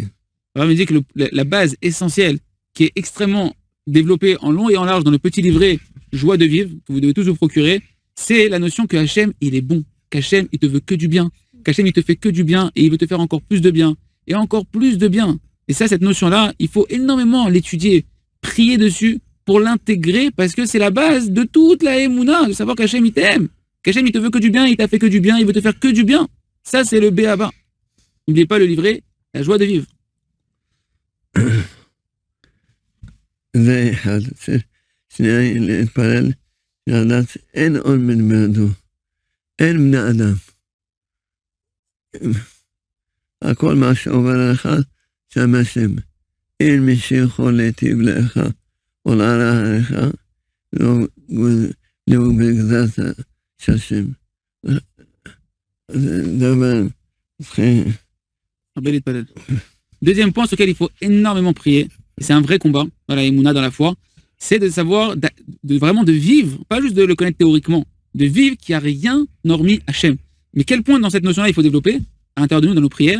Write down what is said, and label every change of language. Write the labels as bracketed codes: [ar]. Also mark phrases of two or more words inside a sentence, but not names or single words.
[fr] Alors, il dit que la base essentielle qui est extrêmement développée en long et en large dans le petit livret Joie de vivre, que vous devez tous vous procurer, c'est la notion que Hachem, il est bon, qu'Hachem, il te veut que du bien, qu'Hachem, il te fait que du bien et il veut te faire encore plus de bien et encore plus de bien. Et ça, cette notion-là, il faut énormément l'étudier, prier dessus pour l'intégrer parce que c'est la base de toute la Emouna, de savoir qu'Hachem, il t'aime, qu'Hachem, il te veut que du bien, il t'a fait que du bien, il veut te faire que du bien. Ça, c'est le B.A.B.A. N'oubliez pas le livret, la joie de vivre. [he] זה אחד, שנייה להתפלל, לדעת אין עוד מלבדו, אין בני אדם. הכל מה שעובר עליך, שם השם. אין מי שיכול להיטיב לך, או להרע עליך, לא בגזרת השם. זה דבר, [fr] Deuxième point sur lequel il faut énormément prier, et c'est un vrai combat dans la Emouna, dans la foi, c'est de savoir, vraiment de vivre, pas juste de le connaître théoriquement, de vivre qu'il n'y a rien hormis Hachem. Mais quel point dans cette notion-là il faut développer à l'intérieur de nous, dans nos prières?